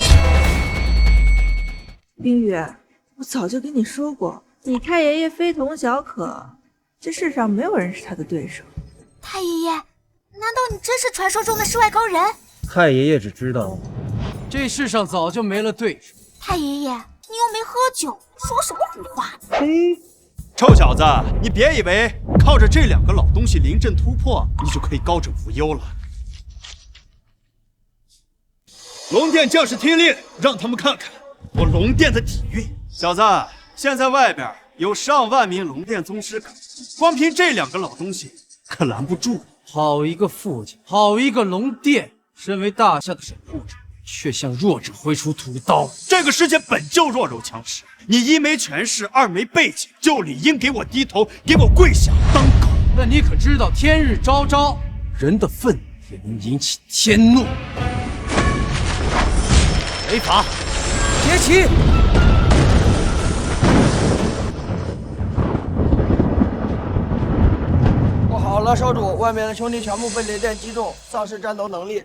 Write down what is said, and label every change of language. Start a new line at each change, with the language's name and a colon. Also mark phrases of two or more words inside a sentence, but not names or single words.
Chinese: 冰雨，我早就跟你说过，你太爷爷非同小可，这世上没有人是他的对手。太爷爷，难道你真是传说中的世外高人？太爷爷只知道，这世上早就没了对手。太爷爷，你又没喝酒，说什么胡话？嘿，臭小子，你別以為靠着這兩個老東西臨陣突破，你就可以高枕無憂了。龍殿將士聽令，讓他們看看我龍殿的底蘊。小子，現在外邊有上萬名龍殿宗師，光憑這兩個老東西可攔不住。好一個父親，好一個龍殿，身為大夏的守護者，卻向弱者揮出屠刀。這個世界本就弱肉強食，你一沒權勢，二沒背景，就理應給我低頭，給我跪下當狗。那你可知道天日昭昭，人的憤怒也能引起天怒。違法，結起！不好了，少主，外面的兄弟全部被雷电擊中，喪失戰鬥能力。